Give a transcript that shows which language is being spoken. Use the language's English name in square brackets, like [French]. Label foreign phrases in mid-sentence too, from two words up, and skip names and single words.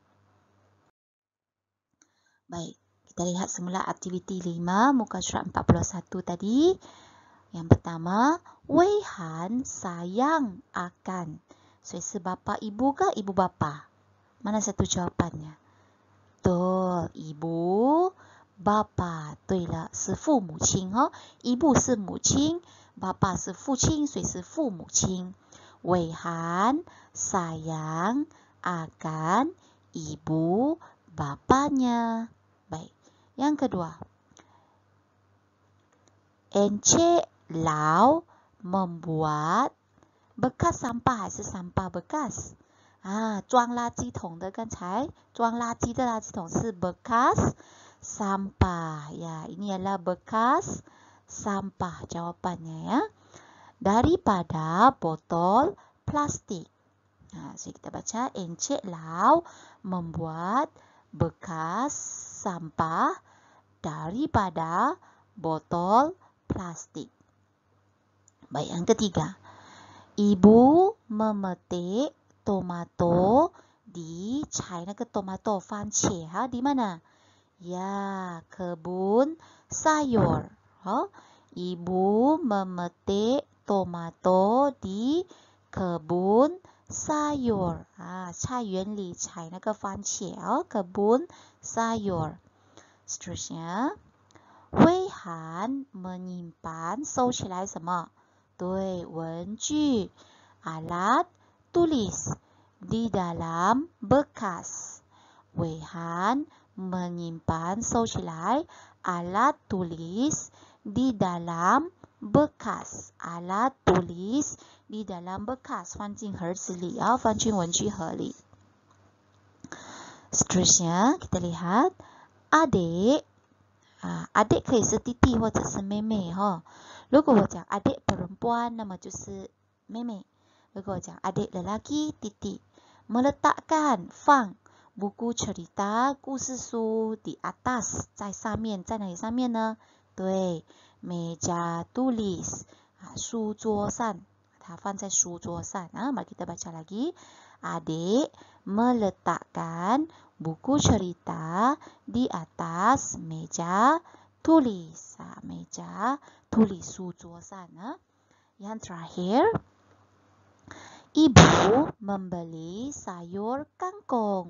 [Malay] Baik, kita lihat semula aktiviti 5 muka surat 41 tadi. Yang pertama, Wei Han sayang akan. Suai bapa ibu ke ibu bapa? Mana satu jawapannya? Betul, ibu bapa. [Chinese] 对了，是父母亲哈。ibu 是母亲，爸爸是父亲，所以是父母亲。Wei Han [Malay] sayang akan ibu bapanya. Baik, yang kedua. Encik Lau membuat bekas sampah 还是 sampah bekas? [Chinese] 装垃圾桶的，刚才装垃圾的垃圾桶是 [Malay] bekas sampah. Ya, ini adalah bekas sampah jawapannya ya. Daripada botol plastik. So kita baca, Encik Lau membuat bekas sampah daripada botol plastik. Baik, yang ketiga. Ibu memetik tomato di China ke tomato 番茄 di mana? Ya, kebun sayur. Ibu memetik tomato di kebun sayur. [Chinese] 菜园里采那个番茄 [Malay] kebun sayur. Seterusnya, Wei Han menyimpan [Chinese] 收起来什么？对，文具 [Malay] alat tulis di dalam bekas. Wei Han menyimpan [Chinese] 收起来 [Malay] alat tulis di dalam bekas. Alat tulis di dalam bekas. [Chinese] 放进盒子里放进文具盒里。 [Malay] Seterusnya kita lihat adik. [Chinese] Adik 可以是弟弟或者是妹妹如果我讲 [Malay] adik perempuan [Chinese] 那么就是妹妹。如果我讲 [Malay] adik lelaki [Chinese] 弟弟。Meletakkan 放 [Malay] buku cerita [Chinese] 故事书 [Malay] di atas [Chinese] 在上面，在哪里上面呢？对， [Malay] meja tulis [Chinese] 书桌上，它放在书桌上。 [Malay] Mari kita baca lagi. Adik meletakkan buku cerita di atas meja tulis. Meja tulis [Chinese] 书桌上。 [Malay] Yang terakhir, ibu membeli sayur kangkung.